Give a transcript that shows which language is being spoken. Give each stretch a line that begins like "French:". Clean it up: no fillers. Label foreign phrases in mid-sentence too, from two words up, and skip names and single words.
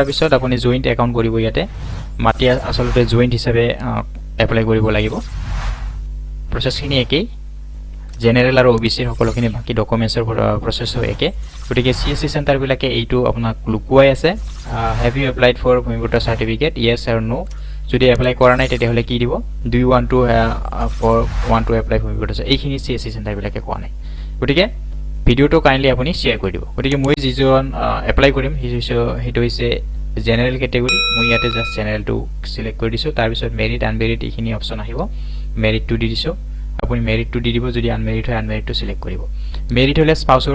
Assamese: পিছত আপুনি
English: joint account
Assamese: কৰিব ইয়াতে মাটি আসলতে জয়েন্ট হিচাপে এপ্লাই কৰিব লাগিব প্ৰসেসখিনি একেই জেনাৰেল আৰু ওবিসি সকলোখিনি বাকি ডকুমেন্টছৰ প্ৰসেসও একে গতিকে
English: CSC center
Assamese: বিলাকে এইটো আপোনাক লুকুৱাই আছে
English: have you applied for ভূমিপুত্ৰ certificate yes or no
Assamese: যদি এপ্লাই কৰা নাই তেতিয়াহলে কি দিব
English: do you want to apply ভূমিপুত্ৰ
Assamese: এইখিনি
English: CSC center
Assamese: বিলাকে কোৱা নাই গতিকে ভিডিওটো কাইন্ডলি আপুনি শেয়াৰ কৰি দিব গতিকে মই যিজন এপ্লাই কৰিম হেটো হৈছে
English: general category
Assamese: মই ইয়াতে জাস্ট জেনাৰেলটো সিলেক্ট কৰি দিছো তাৰ পিছত
English: merit unmerit
Assamese: এইখিনি অপচন আহিব মেৰিটটো দি দিছো আপুনি মেৰিটটো দি দিব যদি আনমেৰিট হয় আনমেৰিটটো সিলেক্ট কৰিব মেৰিট হলে স্পাউসৰ